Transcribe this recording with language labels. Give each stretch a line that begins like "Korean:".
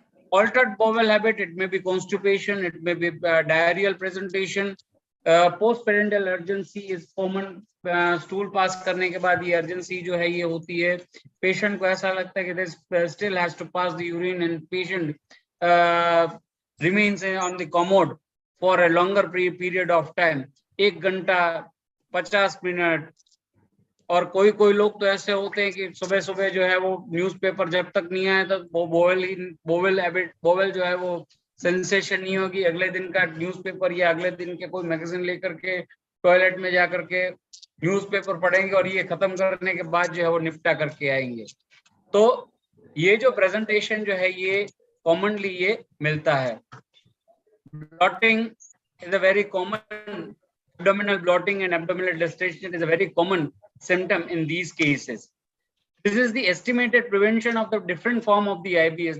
English: Altered bowel habit, it may be constipation, it may be diarrheal presentation. Post-parental urgency is common.
Hindi: Stool pass करने के बाद ये urgency जो है ये होती है.
English: Patient को
Hindi: ऐसा लगता है कि
English: this still has to pass the urine, and patient remains on the commode for a longer period of time.
Hindi: 1 घंटा 50 मिनट. और कोई लोग तो ऐसे होते हैं कि सुबह जो है वो न्यूज़पेपर जब तक नहीं आया तक वो बोवेल जो है वो सेंसेशन नहीं होगी. अगले दिन का न्यूज़पेपर या अगले दिन के कोई मैगजीन लेकर के टॉयलेट में जाकर के न्यूज़पेपर पढ़ेंगे और ये खत्म करने के बाद जो है वो निपटा करके आएंगे. तो ये जो प्रेजेंटेशन जो है ये कॉमनली ये मिलता है.
English: Bloating is a very common, abdominal bloating and abdominal distension is a very common symptom in these cases. This is the estimated prevention of the different form of the IBS.